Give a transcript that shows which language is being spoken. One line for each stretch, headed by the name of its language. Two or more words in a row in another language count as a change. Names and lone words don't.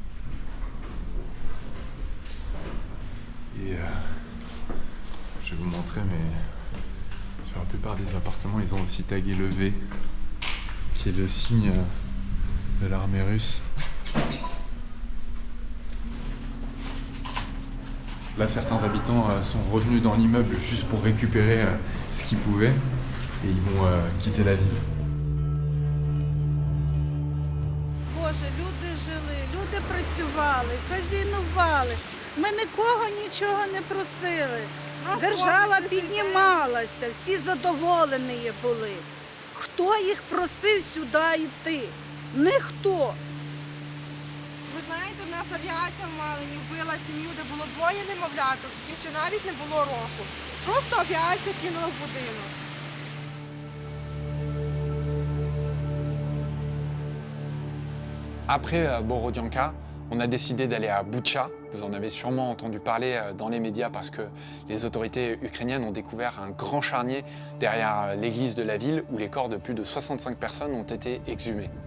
French: Et je vais vous montrer, mais sur la plupart des appartements, ils ont aussi tagué le V, qui est le signe de l'armée russe. Là, certains habitants sont revenus dans l'immeuble juste pour récupérer ce qu'ils pouvaient et ils vont quitter la ville.
Ukrainian: Боже, люди жили, люди працювали, казінували. Ми нікого нічого не просили. Держава піднімалася, всі задоволені були. Хто їх просив сюди йти? Ніхто. Ви знаєте, в нас авіація в Малині вбила сім'ю, де було двоє немовляток, яким ще навіть не було року. Просто авіація кинула в будинок.
French: Après Borodianka, on a décidé d'aller à Boutcha. Vous en avez sûrement entendu parler dans les médias parce que les autorités ukrainiennes ont découvert un grand charnier derrière l'église de la ville où les corps de plus de 65 personnes ont été exhumés.